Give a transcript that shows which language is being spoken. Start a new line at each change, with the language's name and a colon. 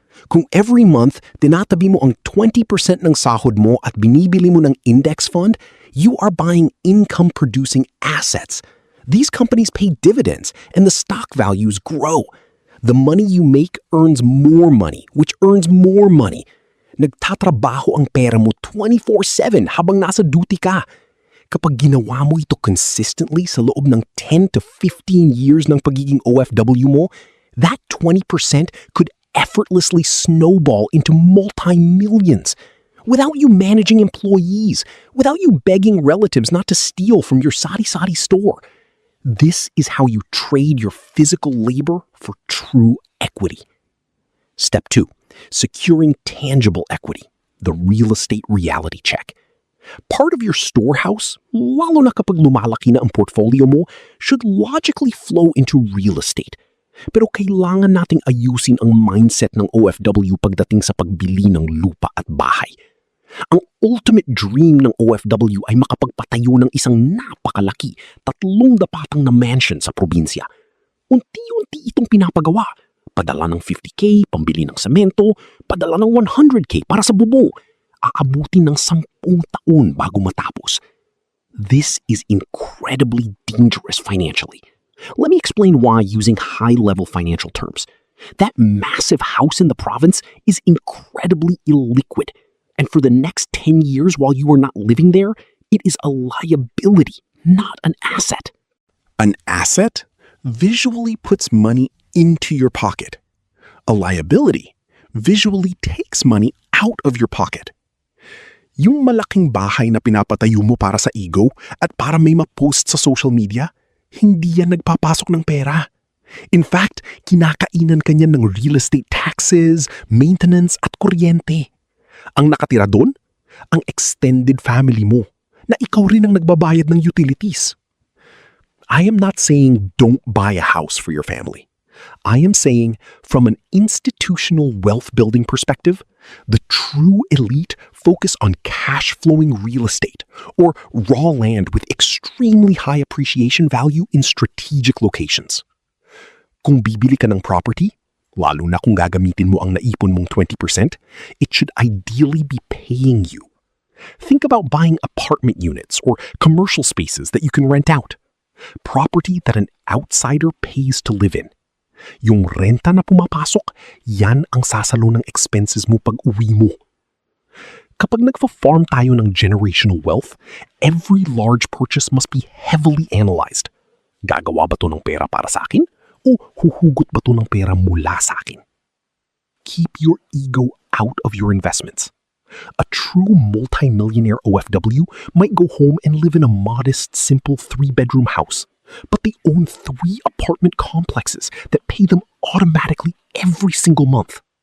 Filipino: Kung every month, tinatabi mo ang 20% ng sahod mo at binibili mo ng index fund,
English: you are buying income-producing assets. These companies pay dividends and the stock values grow. The money you make earns more money, which earns more money.
Filipino: Nagtatrabaho ang pera mo 24/7 habang nasa duty ka. Kapag ginawa mo ito consistently sa loob ng 10 to 15 years ng pagiging OFW mo,
English: that 20% could effortlessly snowball into multi-millions without you managing employees, without you begging relatives not to steal from your sari-sari store. This is how you trade your physical labor for true equity. Step 2. Securing tangible equity, the real estate reality check. Part of your storehouse,
Filipino: lalo na kapag lumalaki na ang portfolio mo,
English: should logically flow into real estate.
Filipino: Pero kailangan nating ayusin ang mindset ng OFW pagdating sa pagbili ng lupa at bahay. Ang ultimate dream ng OFW ay makapagpatayo ng isang napakalaki, 3 dapatang na mansion sa probinsya. Unti-unti itong pinapagawa. Padala ng 50K, pambili ng semento, padala ng 100K para sa bubong. Aabutin ng 10 taon bago matapos.
English: This is incredibly dangerous financially. Let me explain why using high-level financial terms. That massive house in the province is incredibly illiquid. And for the next 10 years while you are not living there, it is a liability, not an asset. An asset visually puts money into your pocket. A liability visually takes money out of your pocket.
Filipino: Yung malaking bahay na pinapatayo mo para sa ego at para may ma-post sa social media, hindi yan nagpapasok ng pera.
English: In fact,
Filipino: kinakainan ka niyan ng real estate taxes, maintenance at kuryente. Ang nakatira doon, ang extended family mo, na ikaw rin ang nagbabayad ng utilities.
English: I am not saying don't buy a house for your family. I am saying from an institutional wealth building perspective, the true elite focus on cash flowing real estate or raw land with extremely high appreciation value in strategic locations.
Filipino: Kung bibili ka ng property, lalo na kung gagamitin mo ang naipon mong 20%,
English: it should ideally be paying you. Think about buying apartment units or commercial spaces that you can rent out. Property that an outsider pays to live in.
Filipino: Yung renta na pumapasok, yan ang sasalo ng expenses mo pag uwi mo. Kapag nagfa-farm tayo ng generational wealth,
English: every large purchase must be heavily analyzed.
Filipino: Gagawa ba to ng pera para sa akin? O huhugot ba to ng pera mula sa akin?
English: keep your ego out of your investments. A true multi-millionaire OFW might go home and live in a modest, simple 3-bedroom house, but they own 3 apartment complexes that pay them automatically every single month.